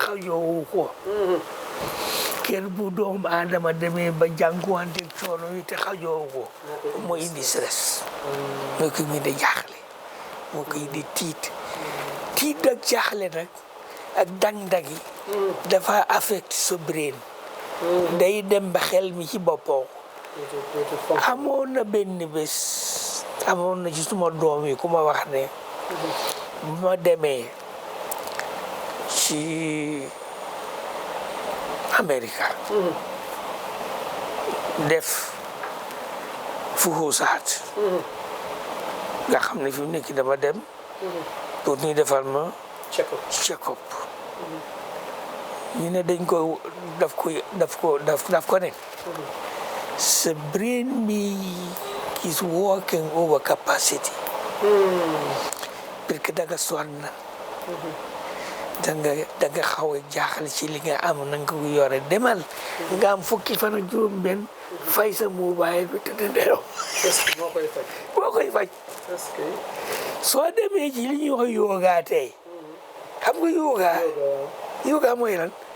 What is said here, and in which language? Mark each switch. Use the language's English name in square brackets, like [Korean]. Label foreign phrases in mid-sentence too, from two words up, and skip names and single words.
[Wolof] xajoowu ko ker bu doomu aadama demee ba jànkuwante coono yi te xajoowu ko moo indi stress moo ko indi jaaxle moo ko indi tiit ak jaaxle nag ak dang-dang yi dafa affecté sa brain day dem ba xel mi ci boppam amoon na benn bés amoon na ci suma doom yi ku ma wax ne bu ma demee ci Amérique def fuhusaat nga xam ne fi mu nekk dama dem pour ñu defal ma check-up ñu ne dañ ko daf ko ne sa brain bi [English] is working over capacity [Wolof] parce que da nga sonn da nga xaw a jaaxal ci li nga am na nga ko yore demal nga am fukki fan ak juróom benn fay sa mobile bi te nelaw boo koy faj soo demee ci li ñuy wax yoga tey xam nga yoga mooy lan